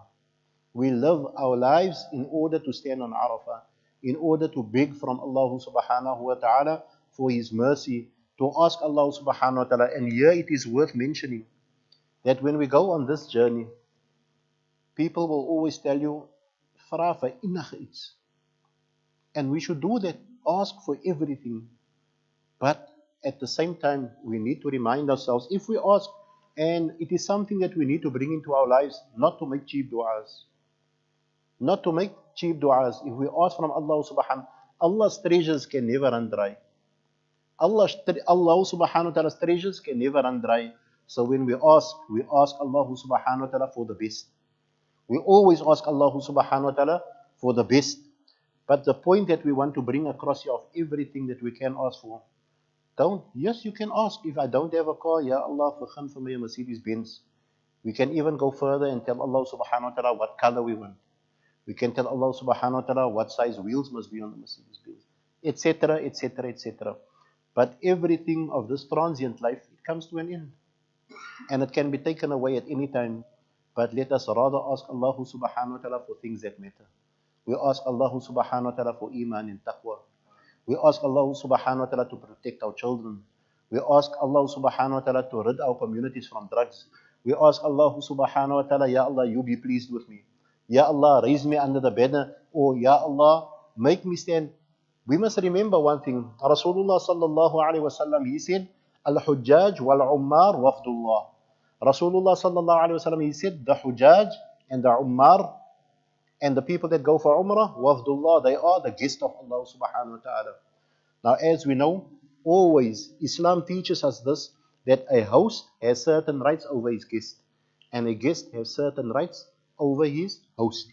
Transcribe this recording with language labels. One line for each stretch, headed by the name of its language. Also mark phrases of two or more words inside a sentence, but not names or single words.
English: We live our lives in order to stand on Arafah, in order to beg from
Arabic: الله سبحانه وتعالى
English: for His mercy, to ask
Arabic: الله سبحانه وتعالى.
English: And here it is worth mentioning that when we go on this journey, people will always tell you,
Afrikaans: vra vir enige iets.
English: And we should do that, ask for everything. But at the same time, we need to remind ourselves, if we ask, and it is something that we need to bring into our lives, not to make cheap du'as. Not to make cheap du'as. If we ask from
Arabic: الله سبحانه,
English: Allah's treasures can never run dry.
Arabic: الله سبحانه وتعالى's
English: treasures can never run dry. So when we ask
Arabic: الله سبحانه وتعالى
English: for the best. We always ask
Arabic: الله سبحانه وتعالى
English: for the best. But the point that we want to bring across here of everything that we can ask for, yes, you can ask. If I don't have a car,
Arabic: يا الله,
Afrikaans: vergun vir my 'n Mercedes Benz.
English: We can even go further and tell
Arabic: الله سبحانه وتعالى
English: what color we want. We can tell
Arabic: الله سبحانه وتعالى
English: what size wheels must be on the Mercedes Benz, etc., etc., etc. But everything of this transient life, it comes to an end. And it can be taken away at any time. But let us rather ask
Arabic: الله سبحانه وتعالى
English: for things that matter. We ask
Arabic: الله سبحانه وتعالى
English: for iman and taqwa. We ask
Arabic: الله سبحانه وتعالى
English: to protect our children. We ask
Arabic: الله سبحانه وتعالى
English: to rid our communities from drugs. We ask
Arabic: الله سبحانه وتعالى, يا الله,
English: you be pleased with me.
Arabic: يا الله,
English: raise me under the banner. Oh,
Arabic: يا الله,
English: make me stand. We must remember one thing.
Arabic: رسول الله صلى الله عليه وسلم,
English: he said,
Arabic: الحجاج والعمار وفد الله. رسول الله صلى الله عليه وسلم,
English: he said, the Hujjaj and the Ummar and the people that go for Umrah, wafdullah, they are the guest of
Arabic: الله سبحانه وتعالى.
English: Now, as we know, always Islam teaches us this, that a host has certain rights over his guest, and a guest has certain rights over his host.